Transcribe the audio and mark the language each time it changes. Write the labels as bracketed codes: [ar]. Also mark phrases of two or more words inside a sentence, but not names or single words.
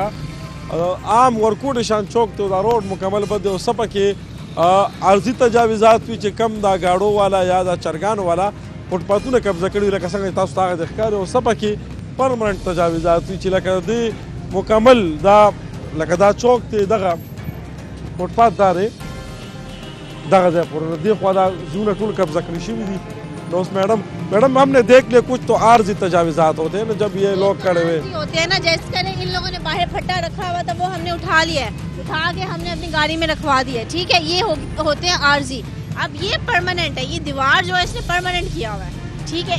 [ps] عام ورکوټ شان چوک ته دا روډ مکمل بد دی او څه پکې عرضي تجاوزات وي چې کم دا ګاډو والا یا دا چرګانو والا فوټپاتونه قبضه کړي لکه څنګه تاسو ته هغه ښکاري او څه پکې پرمننټ تجاوزات وي چې لکه دې مکمل دا لکه دا چوک ته دغه فوټپات دا دی دغه ځای پورې دې خوا دا زونه ټول قبضه کړي شوي دي نو [ur] میڈم ہم نے دیکھ لیا کچھ تو عارضی تجاوزات ہوتے ہیں نا جب یہ لوگ کھڑے ہوئے ہوتے ہیں نا، جیسے کریں ان لوگوں نے باہر پھٹا رکھا ہوا تھا وہ ہم نے اٹھا لیا ہے، اٹھا کے ہم نے اپنی گاڑی میں رکھوا دیا ہے، ٹھیک ہے. یہ ہوتے ہیں عارضی. اب یہ پرمننٹ ہے، یہ دیوار جو ہے اس نے پرمننٹ کیا ہوا ہے، ٹھیک ہے.